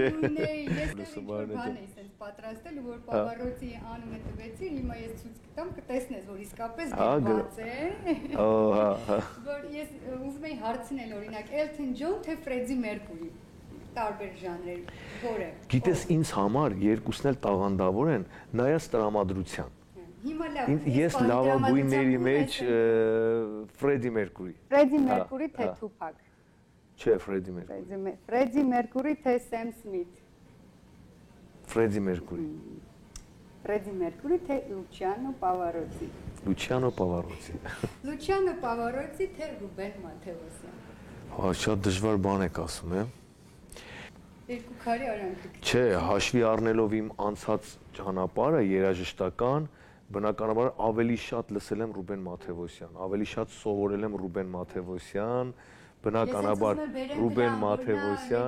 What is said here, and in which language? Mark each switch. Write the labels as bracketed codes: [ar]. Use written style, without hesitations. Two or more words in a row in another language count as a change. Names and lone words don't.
[hy] Ես բան էի սենց պատրաստել, որ Պավարոցի անունը տվեցի, հիմա ես ցույց կտամ, կտեսնես, որ իսկապես գրված է։ Ահա։ Որ ես ուզում էի հարցնել, օրինակ, Elton John թե Freddie Mercury, տարբեր ժանրեր, որը։ Գիտես, ինձ համար երկուսն էլ տաղանդավոր են, նայած տրամադրության։ Հիմա լավ։ Ես լավագույնների մեջ Freddie Mercury։ Freddie Mercury թե Tupac։ Չէ, Freddie Mercury։ Freddie Mercury թե Sam Smith։ Freddie Mercury։ Freddie Mercury թե Luciano Pavarotti։ Luciano Pavarotti։ Luciano Pavarotti թե Ruben Matevosyan։ Հա, շատ դժվար բան եք ասում, է։ Երկու քարի արանքը։ Չէ, հաշվի առնելով իմ անցած ճանապարհը երաժշտական, բնականաբար ավելի շատ լսել եմ Ռուբեն Մաթևոսյան, ավելի շատ սովորել եմ Ռուբեն Մաթևոսյան, բնականաբար Ռուբեն Մաթևոսյան,